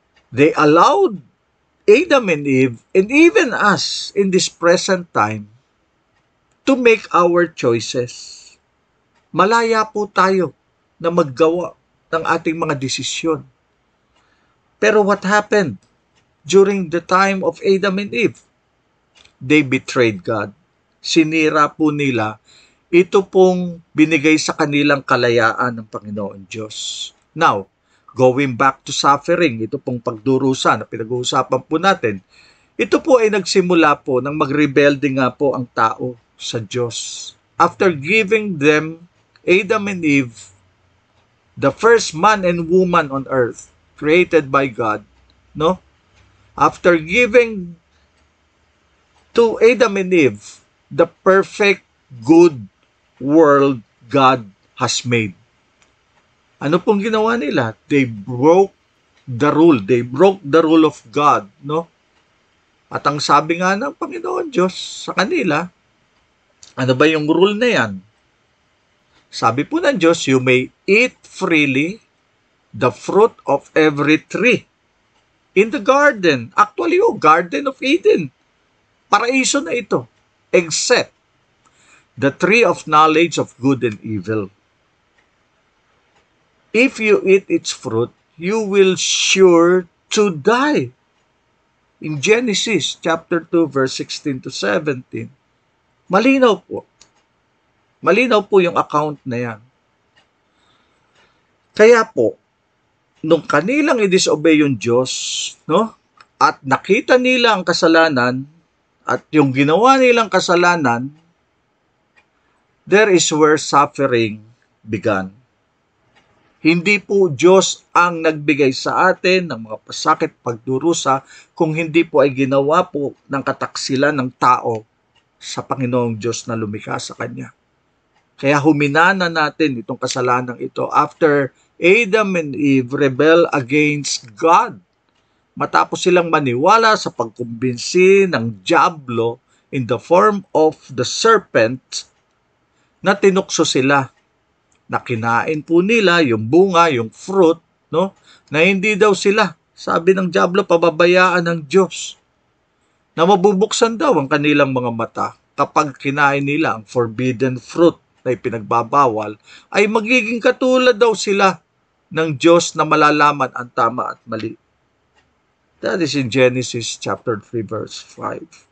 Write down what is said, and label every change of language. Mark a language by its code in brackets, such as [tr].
[en] They allowed Adam and Eve and even us in this present time to make our choices. [tl] Malaya po tayo na maggawa ng ating mga desisyon. Pero [en] what happened during the time of Adam and Eve? They betrayed God. [tl] Sinira po nila ito pong binigay sa kanilang kalayaan ng Panginoon Diyos. [en] Now, going back to suffering, [tl] ito pong pagdurusa na pinag-uusapan po natin, ito po ay nagsimula po nang magrebelde nga po ang tao sa Diyos. [en] After giving them, Adam and Eve, the first man and woman on earth, created by God, no? After giving to Adam and Eve the perfect, good world God has made. [tl] Ano pong ginawa nila? [en] They broke the rule. They broke the rule of God, no? [tl] At ang sabi nga ng Panginoon Diyos sa kanila, ano ba yung rule na yan? Sabi po ng Diyos, [en] you may eat freely the fruit of every tree in the garden. Actually, Garden of Eden. [tl] Paraiso na ito. [en] Except the tree of knowledge of good and evil. If you eat its fruit, you will sure to die. In Genesis chapter 2 verse 16 to 17. [tl] Malinaw po. Malinaw po yung account na yan. Kaya po, nung kanilang i-disobey yung Diyos, no? At nakita nila ang kasalanan, at yung ginawa nilang kasalanan, [en] there is where suffering began. [tl] Hindi po Diyos ang nagbigay sa atin ng mga pasakit, pagdurusa, kung hindi po ay ginawa po ng kataksilan ng tao sa Panginoong Diyos na lumikha sa Kanya. Kaya huminana natin itong kasalanan ito [en] after Adam and Eve rebel against God. [tl] Matapos silang maniwala sa pagkumbinsi ng diablo [en] in the form of the serpent, [tl] na tinukso sila, na kinain po nila yung bunga, yung fruit, no? Na hindi daw sila, sabi ng diablo, pababayaan ng Diyos, na mabubuksan daw ang kanilang mga mata kapag kinain nila ang forbidden fruit na ipinagbabawal, ay magiging katulad daw sila ng Diyos na malalaman ang tama at mali. [en] That is in Genesis chapter 3 verse 5.